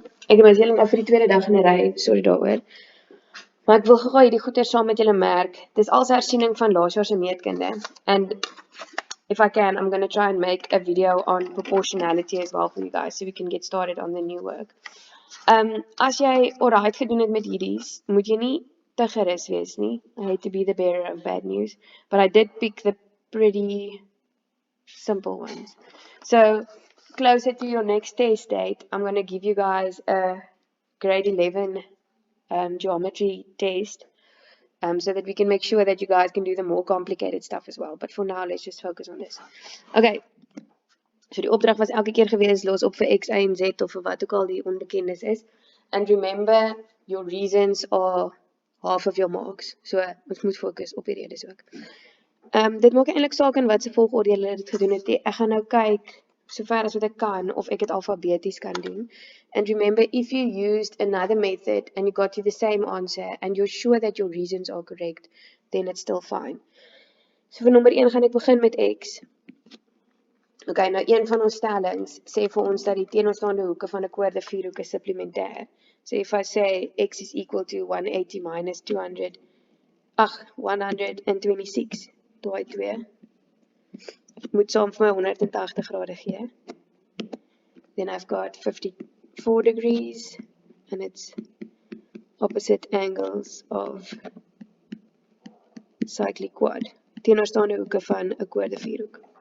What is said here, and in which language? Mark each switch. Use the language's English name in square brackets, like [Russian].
[Afrikaans] Ek het myself nou vir die tweede dag in 'n ry, sorry daaroor. Maar ek wil gou hierdie goeie saam met julle merk. Dis als hersiening van laasjaar se meetkunde. [English] And if I can, I'm going to try and make a video on proportionality as well for you guys so we can get started on the new work. [Afrikaans] As jy alright gedoen het met hierdie's, moet jy nie te gerus wees nie. [English] I hate to be the bearer of bad news, but I did pick the pretty simple ones. So, closer to your next test date, I'm going to give you guys a grade 11 geometry test so that we can make sure that you guys can do the more complicated stuff as well. But for now, let's just focus on this. [Afrikaans] Okay, so die opdracht was elke keer gewees, los op vir X, Y en Z of vir wat ook al die onbekendes is. [English] And remember, your reasons are half of your marks. [Afrikaans] So, ons moet focus op die redes ook. Dit maak eintlik saak in wat se volgorde julle dit gedoen het. Ek gaan nou kyk sover as wat ek kan of ek dit alfabeties kan doen. [English] And remember, if you used another method and you got to the same answer and you're sure that your reasons are correct, then it's still fine. [Afrikaans] So vir nommer 1 gaan ek begin met X. Okay, nou een van ons stellings sê vir ons dat die teenoorstaande hoeke van 'n koorde vierhoek is supplementêr. [English] So if I say X is equal to 180 minus 126. [Afrikaans] Daai 2 moet saam vir my 180 grade gee. [English] Then I've got 54 degrees and it's opposite angles of cyclic quad. [Afrikaans] Teenoorstaande hoeke van 'n koorde vierhoek.